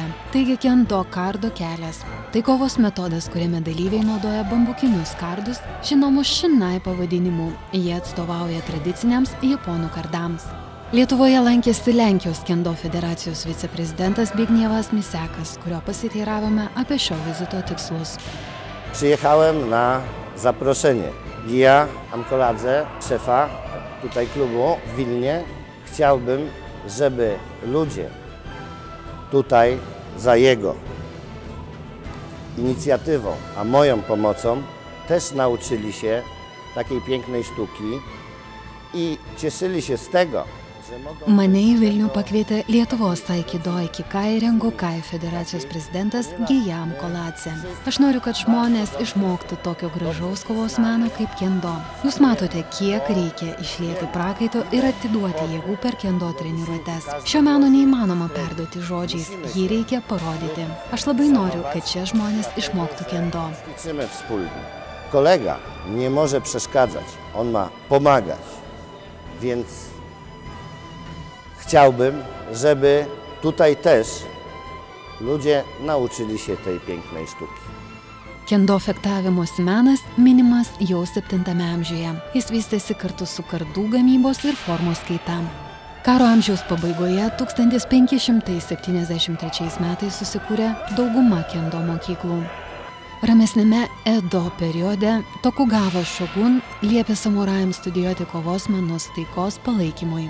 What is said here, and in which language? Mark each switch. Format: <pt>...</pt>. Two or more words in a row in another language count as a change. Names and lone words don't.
<lt>Taigi kendo kardo kelias. Tai kovos metodas, kuriame dalyviai naudoja bambukinius kardus, žinomus shinai pavadinimu. Jie atstovauja tradiciniams japonų kardams. Lietuvoje lankėsi Lenkijos kendo federacijos viceprezidentas Zbigniewas Misekas, kurio pasiteiravome apie šio vizito tikslus.</lt> <pl>Przyjechałem na zaproszenie Gija Amkoladze, szefa tutaj klubu w Wilnie. Chciałbym, żeby ludzie tutaj za jego inicjatywą, a moją pomocą też nauczyli się takiej pięknej sztuki i cieszyli się z tego, że mogą...</pl> <lt>Mane į Vilnių pakvietė Lietuvos Aikido Ikikai Rengokai federacijos prezidentas Gija Amkoladze. Aš noriu, kad žmonės išmoktų tokio gražaus kovos meno kaip kendo. Jūs matote, kiek reikia išlieti prakaito ir atiduoti jėgų per kendo treniruotes. Šio meno neįmanoma perduoti žodžiais, jį reikia parodyti. Aš labai noriu, kad šie žmonės išmoktų kendo.</lt> <pl>Ćwiczymy wspólnie. Kolega nie może przeszkadzać, on ma pomagać, więc chciałbym, żeby tutaj też ludzie nauczyli się tej pięknej sztuki.</pl> <lt>Kendo fechtavimosi menas minimas jau 7 amžiuje. Jis vystėsi kartu su kardų gamybos ir formos kaita. Karo amžiaus pabaigoje 1573 metais susikūrė dauguma kendo mokyklų. Ramesnėme Edo periode Tokugavos šogun liepė samurajams studijuoti kovos menus taikos palaikymui.</lt>